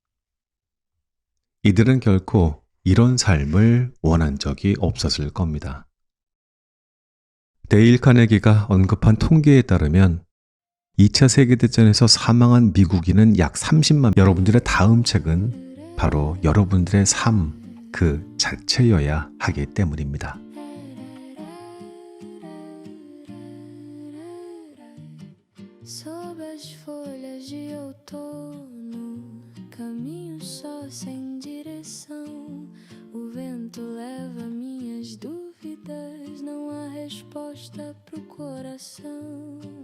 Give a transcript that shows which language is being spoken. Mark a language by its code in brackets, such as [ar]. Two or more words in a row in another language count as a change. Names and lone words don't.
[ko] 이들은 결코 이런 삶을 원한 적이 없었을 겁니다. 데일 카네기가 언급한 통계에 따르면 2차 세계대전에서 사망한 미국인은 약 30만. 여러분들의 다음 책은 바로 여러분들의 삶 그 자체여야 하기 때문입니다. [pt] Sob as folhas de outono, caminho só sem direção. O vento leva minhas dúvidas, não há resposta pro coração.